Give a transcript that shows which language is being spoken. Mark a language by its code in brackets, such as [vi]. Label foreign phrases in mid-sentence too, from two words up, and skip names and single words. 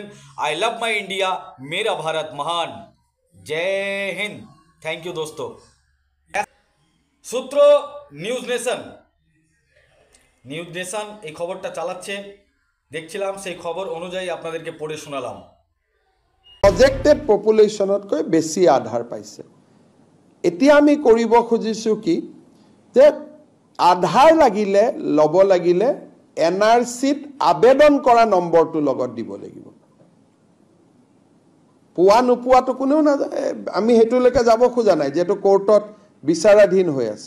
[en] I love my India, [hi] मेरा भारत महान। जय हिन्द। [en] thank you দোস্ত। [bn] সূত্র নিউজ নেশন এই খবরটা চালাচ্ছে, দেখছিলাম, সেই খবর অনুযায়ী আপনাদেরকে পড়ে শোনালাম। [en] projected populationতকৈ [as] বেছি আধাৰ পাইছে। এতিয়া আমি কৰিব খুজিছোঁ কি, যে আধাৰ লাগিলে ল'ব লাগিলে এনআৰচিত আবেদন কৰা নম্বৰটো লগত দিব লাগিব। পোৱা নোপোৱাটো কোনেও নাজানে, আমি সেইটোলৈকে যাব খোজা নাই, যিহেতু কোৰ্টত বিচাৰাধীন হৈ আছে।